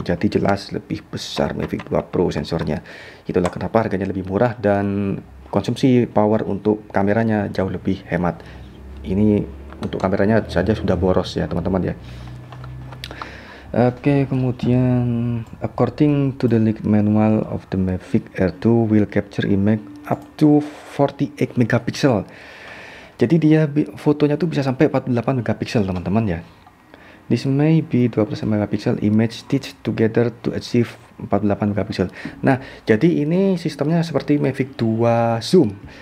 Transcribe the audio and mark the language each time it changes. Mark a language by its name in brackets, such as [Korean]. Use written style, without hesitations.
[Indonesian] Jadi jelas lebih besar Mavic 2 Pro sensornya. Itulah kenapa harganya lebih murah dan konsumsi power untuk kameranya jauh lebih hemat. Ini untuk kameranya saja sudah boros ya teman-teman ya. Oke, kemudian [English] according to the leaked manual of the Mavic Air 2 will capture image up to 48 megapixel. [Indonesian] Jadi dia fotonya tuh bisa sampai 48 megapiksel teman-teman ya. [English] This may be 12 megapixel image stitched together to achieve 48 megapiksel. [Indonesian] Nah, jadi ini sistemnya seperti Mavic 2 Zoom.